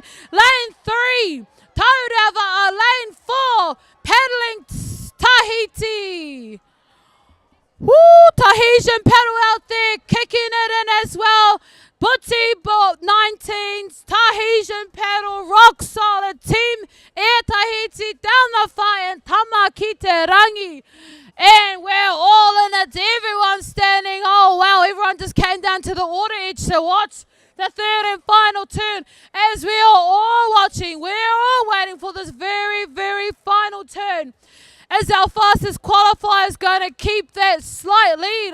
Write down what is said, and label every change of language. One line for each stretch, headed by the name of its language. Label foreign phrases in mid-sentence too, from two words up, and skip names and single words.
English: Lane 3, Taurau, lane 4, Paddling Tahiti. Woo, Tahitian Paddle out there kicking it in as well. Butty 19s, Tahitian Paddle rock solid. Team Air Tahiti down the far and Tama ki te rangi. And we're all in it. Everyone's standing. Oh, wow. Everyone just came down to the water edge to watch the third and final turn. As we are all watching, we're all waiting for this very, very final turn. Is our fastest qualifiers going to keep that slight lead?